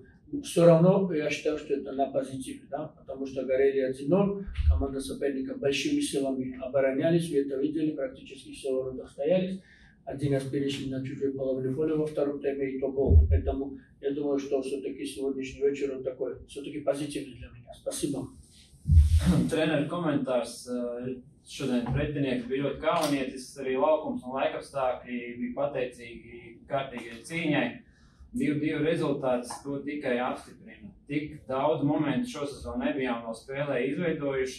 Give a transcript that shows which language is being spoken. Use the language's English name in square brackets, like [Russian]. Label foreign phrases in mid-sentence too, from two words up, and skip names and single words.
[Russian] Все равно я считаю, что это на позитиве, да? Потому что горели 1-0, команда соперника большими силами оборонялись, вы это видели, практически все в воротах стоялись. Один раз перешли на чужую половину поля во втором тайме и то гол. Поэтому я думаю, что все-таки сегодняшний вечер он такой, все-таки позитивный для меня. Спасибо. [Latvian] Treneru komentārs. Šodien pretinieki bija ļoti kaunietisks, arī laukums un laikapstākļi bija pateicīgi kārtīgai cīņai. 2-2 rezultāts to tikai apstiprina. Tik daudz momentu šosezon nebijām vēl spēlē izveidojuši.